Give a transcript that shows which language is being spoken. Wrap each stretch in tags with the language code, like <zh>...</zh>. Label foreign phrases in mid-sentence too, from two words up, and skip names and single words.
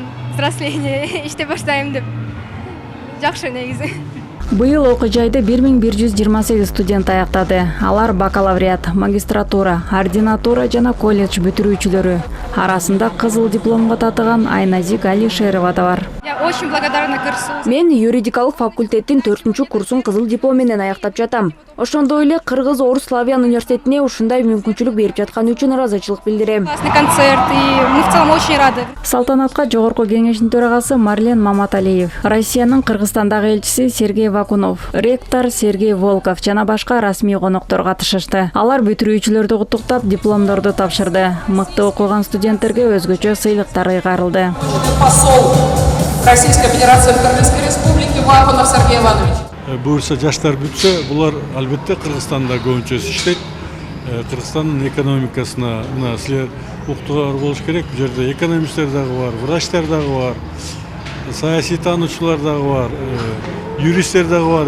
<ky>Взросление иштеп баштайм деп. Жакшы негизи. Быйыл окуу жайды 1128 студент аяктады. Алар бакалавриат, магистратура, ординатура жана колледж бүтүрүүчүлөрү. Арасында кызыл дипломго татыган Айназик Алишерова да бар.</ky> <ru>Я очень благодарна КырСУ.</ru> <ky>Мен юридикалык факультеттин 4-курсун кызыл диплом менен аяктап жатам. Ошондой эле Кыргыз Орус Славян университетине ушундай мүмкүнчүлүк берип жатканы үчүн ыраазычылык билдирем.</ky> <ru>Классный концерт, и мы в целом очень рады.</ru> <ky>Салтанатка жогорку кеңештин төрагасы Марлен Маматалиев, Россиянын Кыргызстандагы элчиси Сергей Вакунов, ректор Сергей Волков жана башка расмий коноктор катышышты. Алар бүтүрүүчүлөрдү куттуктап, дипломдорду тапшырды. Мыкты окуган студенттерге өзгөчө сыйлыктар ыйгарылды.</ky> <ru>Посол Российской Федерации в Кыргызской Республике Вакунов Сергей Иванович.</ru> <ky>Буюрса жаштар бүтсө, булар албетте Кыргызстанда көбүнчөсү иштейт. Кыргызстандын экономикасына мына силер уктугар болуш керек. Бул жерде экономисттер дагы бар, врачтар дагы бар, саясий таануучулар дагы бар, юристтер дагы бар.</ky>